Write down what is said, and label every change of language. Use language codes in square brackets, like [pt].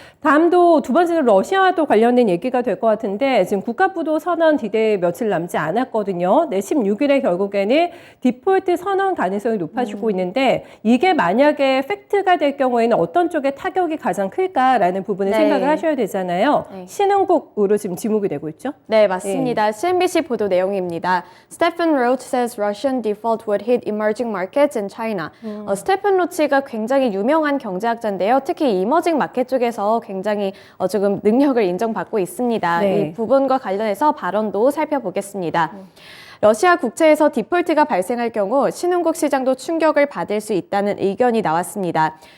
[ko] 다음도 두 번째로 러시아와 또 관련된 얘기가 될 것 같은데 지금 국가부도 선언 디데이 며칠 남지 않았거든요. 네, 16일에 결국에는 디폴트 선언 가능성이 높아지고 있는데 이게 만약에 팩트가 될 경우에는 어떤 쪽에 타격이 가장 클까라는 부분을 생각을 하셔야 되잖아요. 신흥국으로 지금 지목이 되고 있죠? 네, 맞습니다. CNBC 보도 내용입니다. [en] Stephen Roach says Russian default would hit emerging markets in China. [ko] 스테픈 로치가 굉장히 유명한 경제학자인데요. 특히 이머징 마켓 쪽에서 굉장히 조금 능력을 인정받고 있습니다. 이 부분과 관련해서 발언도 살펴보겠습니다. 러시아 국채에서 디폴트가 발생할 경우 신흥국 시장도 충격을 받을 수 있다는 의견이 나왔습니다.